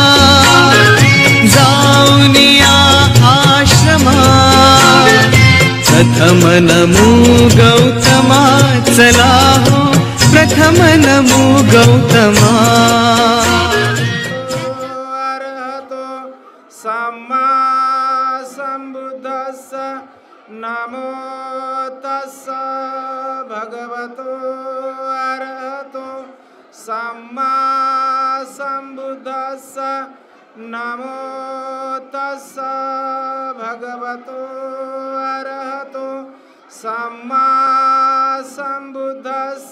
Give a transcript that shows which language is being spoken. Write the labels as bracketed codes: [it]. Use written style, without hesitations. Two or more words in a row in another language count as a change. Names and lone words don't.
[mr] जाऊन या आश्रमा। प्रथम नमो गौतमा, चला हो प्रथम नमो गौतमा। [pi] अरहतो सम्मा सम्बुद्धस्स नमो तस्स भगवतो अरहतो सम्मा सम्बुद्धस्स नमो तस्स भगवतो अरहतो सम्मा सम्बुद्धस्स।